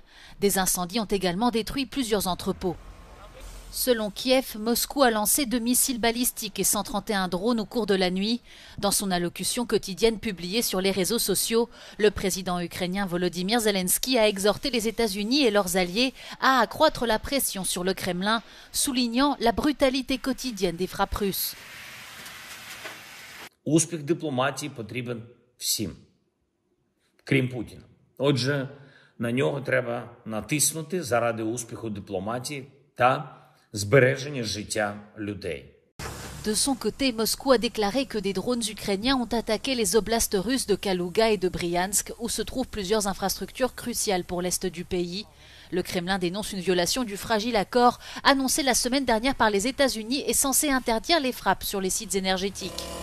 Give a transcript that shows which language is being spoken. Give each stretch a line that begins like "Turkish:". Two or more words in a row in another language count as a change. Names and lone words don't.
French: Des incendies ont également détruit plusieurs entrepôts. Selon Kiev, Moscou a lancé 2 missiles balistiques et 131 drones au cours de la nuit. Dans son allocution quotidienne publiée sur les réseaux sociaux, le président ukrainien Volodymyr Zelensky a exhorté les États-Unis et leurs alliés à accroître la pression sur le Kremlin, soulignant la brutalité quotidienne des frappes russes.
Ukrainian: Успіх дипломатії потрібен всім, крім Путіна. Отже, на нього треба натиснути заради успіху дипломатії та збереження життя людей.
French: De son côté, Moscou a déclaré que des drones ukrainiens ont attaqué les oblasts russes de Kalouga et de Bryansk, où se trouvent plusieurs infrastructures cruciales pour l'est du pays. Le Kremlin dénonce une violation du fragile accord annoncé la semaine dernière par les États-Unis et censé interdire les frappes sur les sites énergétiques.